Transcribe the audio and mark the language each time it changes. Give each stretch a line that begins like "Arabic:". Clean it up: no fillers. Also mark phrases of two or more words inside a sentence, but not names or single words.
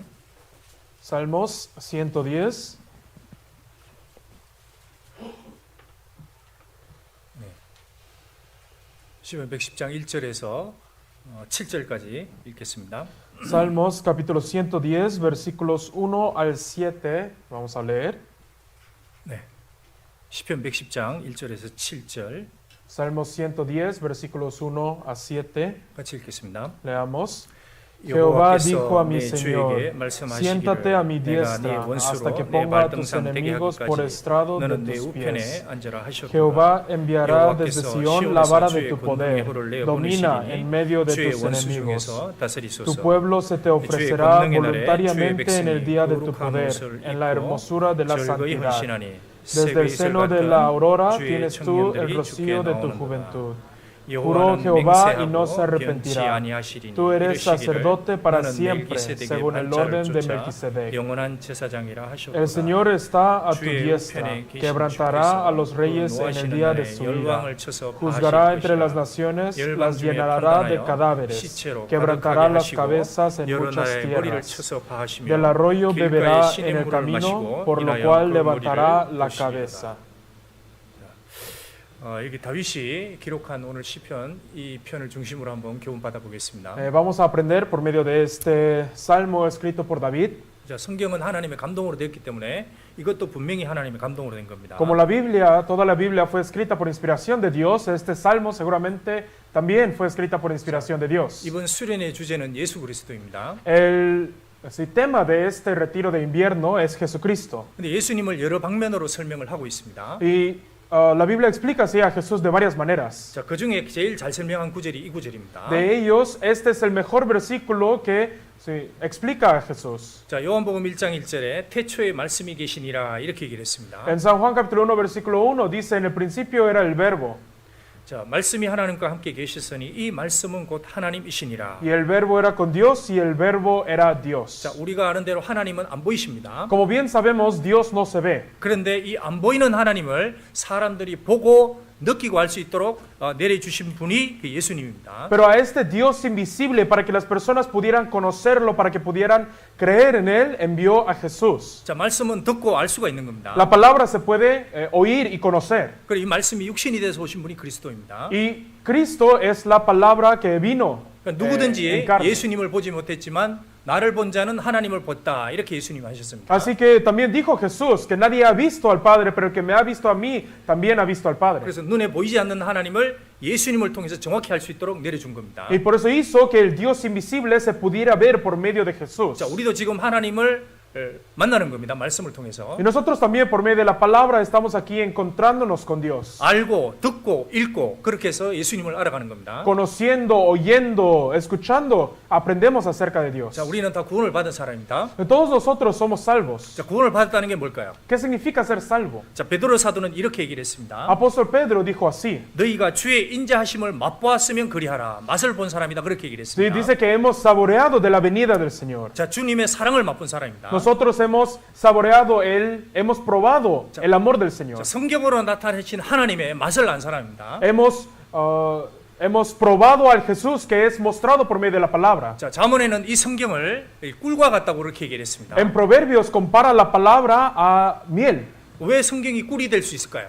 Spanish: Salmos 110.
Korean: 시편 110장 1절에서 7절까지 읽겠습니다.
Spanish: Salmos capítulo 110, versículos 1 al 7. Vamos a leer.
Korean: 네. 시편 110장 1절에서 7절
Spanish: Salmos 110, versículos 1 a 7.
Korean: 같이 읽겠습니다.
Spanish: Leamos. Jehová dijo a mi Señor,
Korean: 말씀하시기를
Spanish: siéntate a mi
Korean: 내가 네
Spanish: diestra
Korean: 원수로
Spanish: hasta que
Korean: 내
Spanish: ponga a tus
Korean: 발등상 되게
Spanish: enemigos por
Korean: 하기까지
Spanish: estrado de
Korean: 너는 내
Spanish: tus
Korean: 우편에
Spanish: pies.
Korean: 앉으라 하셨구나.
Spanish: Jehová enviará desde
Korean: 여호와께서
Spanish: Sión la vara de
Korean: 시온에서
Spanish: tu
Korean: 주의
Spanish: poder,
Korean: 권능의 혀를
Spanish: domina
Korean: 내어보내시리니
Spanish: en medio de
Korean: 주의
Spanish: tus
Korean: 원수
Spanish: enemigos.
Korean: 중에서
Spanish: Tu
Korean: 다스리소서.
Spanish: pueblo se te ofrecerá
Korean: 권능의 날에
Spanish: voluntariamente
Korean: 주의
Spanish: en el día de tu
Korean: 거룩한
Spanish: poder,
Korean: 옷을
Spanish: en la
Korean: 입고
Spanish: hermosura de la
Korean: 절거히
Spanish: santidad.
Korean: 헌신하니
Spanish: Desde el
Korean: 새벽
Spanish: seno
Korean: 이슬
Spanish: de
Korean: 같은
Spanish: la aurora
Korean: 주의
Spanish: tienes tú el
Korean: 청년들이
Spanish: rocío de tu
Korean: 주께
Spanish: juventud.
Korean: 나오는구나.
Spanish: Juró
Korean: 여호와는
Spanish: Jehová y no se
Korean: 맹세하고 변치
Spanish: arrepentirá.
Korean: 아니하시리니
Spanish: Tú eres
Korean: 이르시기를
Spanish: sacerdote para
Korean: 너는
Spanish: siempre,
Korean: 멜기세덱의
Spanish: según el
Korean: 반차를
Spanish: orden de
Korean: 쫓아
Spanish: Melquisedec.
Korean: 영원한 제사장이라 하셨구나.
Spanish: El Señor está a tu
Korean: 주의
Spanish: diestra,
Korean: 우편에 계신
Spanish: quebrantará a los
Korean: 주께서
Spanish: reyes en el
Korean: 노하시는
Spanish: día de
Korean: 날에
Spanish: su ira.
Korean: 열왕을 쳐서
Spanish: Juzgará
Korean: 파하실
Spanish: entre las
Korean: 것이라.
Spanish: naciones,
Korean: 열방
Spanish: las
Korean: 중에
Spanish: llenará de
Korean: 판단하여
Spanish: cadáveres,
Korean: 시체로
Spanish: quebrantará
Korean: 가득하게
Spanish: las
Korean: 하시고
Spanish: cabezas en
Korean: 여러
Spanish: muchas
Korean: 나라의 머리를
Spanish: tierras.
Korean: 쳐서 파하시며
Spanish: Del arroyo
Korean: 길가에
Spanish: beberá
Korean: 신의
Spanish: en el
Korean: 물을
Spanish: camino,
Korean: 마시고
Spanish: por lo
Korean: 인하여
Spanish: cual
Korean: 그
Spanish: levantará
Korean: 머리를
Spanish: la
Korean: 보시리로다.
Spanish: cabeza.
Korean: 여기 다윗이 기록한 오늘 시편 이 편을 중심으로 한번 교훈 받아보겠습니다.
Spanish: Vamos a aprender por medio de este salmo escrito por David.
Korean: 자, 성경은 하나님의 감동으로 되었기 때문에 이것도 분명히 하나님의 감동으로 된 겁니다.
Spanish: Como la Biblia, toda la Biblia fue escrita por inspiración de Dios, este salmo seguramente también fue escrita por inspiración de Dios.
Korean: 이번 수련의 주제는 예수 그리스도입니다.
Spanish: El tema de este retiro de invierno es Jesucristo.
Korean: 근데 예수님을 여러 방면으로 설명을 하고 있습니다.
Spanish: Y la Biblia explica así a Jesús de varias maneras.
Korean: 자, 그 중에 제일 잘 설명한 구절이 이 구절입니다.
Spanish: De ellos, este es el mejor versículo que explica a Jesús.
Korean: 자, 요한복음 1장 1절에 태초에 말씀이 계시니라 이렇게 얘기를 했습니다.
Spanish: En San Juan capítulo 1 versículo 1 dice, en el principio era el verbo.
Korean: 자, 말씀이 하나님과 함께 계셨으니 이 말씀은 곧 하나님이시니라.
Spanish: Y el verbo era con Dios y el verbo era Dios.
Korean: 자, 우리가 아는 대로 하나님은 안 보이십니다.
Spanish: Como bien sabemos, Dios no se ve.
Korean: 그런데 이 안 보이는 하나님을 사람들이 보고 느끼고 알 수 있도록 내려주신 분이 그 예수님입니다.
Spanish: Pero a este Dios invisible, para que las personas pudieran conocerlo, para que pudieran creer en Él, envió a Jesús.
Korean: 자, 말씀은 듣고 알 수가 있는 겁니다.
Spanish: La palabra se puede oír y conocer.
Korean: 그리고 이 말씀이 육신이 돼서 오신 분이 그리스도입니다.
Spanish: Y Cristo es la palabra que vino
Korean: 그러니까
Spanish: en
Korean: 누구든지
Spanish: carne.
Korean: 예수님을 보지 못했지만 나를 본 자는 하나님을 봤다. 이렇게 예수님이 하셨습니다.
Spanish: Así que también dijo Jesús que nadie ha visto al Padre, pero el que me ha visto a mí también ha visto al Padre.
Korean: 그래서 눈에 보이지 않는 하나님을 예수님을 통해서 정확히 할 수 있도록 내려준 겁니다.
Spanish: Y por eso hizo que el Dios invisible se pudiera ver por medio de Jesús.
Korean: 자, 우리도 지금 하나님을 만나는 겁니다. 말씀을 통해서.
Spanish: Y nosotros también por medio de la palabra estamos aquí encontrándonos con Dios.
Korean: 알고, 듣고, 읽고 그렇게 해서 예수님을 알아가는 겁니다.
Spanish: Conociendo, oyendo, escuchando, aprendemos acerca de Dios.
Korean: 자, 우리는 다 구원을 받은 사람입니다.
Spanish: Todos nosotros somos salvos.
Korean: 자, 구원을 받았다는 게 뭘까요?
Spanish: ¿Qué significa ser salvo?
Korean: 자, 베드로 사도는 이렇게 얘기를 했습니다.
Spanish: Apóstol Pedro dijo así.
Korean: 너희가 주의 인자하심을 맛보았으면 그리하라. 맛을 본 사람이다. 그렇게 얘기를
Spanish: Sí,
Korean: 했습니다.
Spanish: dice que hemos saboreado de la venida del Señor.
Korean: 자, 주님의 사랑을 맛본 사람입니다.
Spanish: Nosotros hemos saboreado hemos probado el amor del Señor.
Korean: 자, 성경으로 나타내신 하나님의 맛을 안 사람입니다.
Spanish: Hemos probado al Jesús que es mostrado por medio de la palabra.
Korean: 자, 잠언에는 이 성경을 꿀과 같다고 그렇게 얘기를 했습니다.
Spanish: En Proverbios compara la palabra a miel.
Korean: 왜 성경이 꿀이 될 수 있을까요?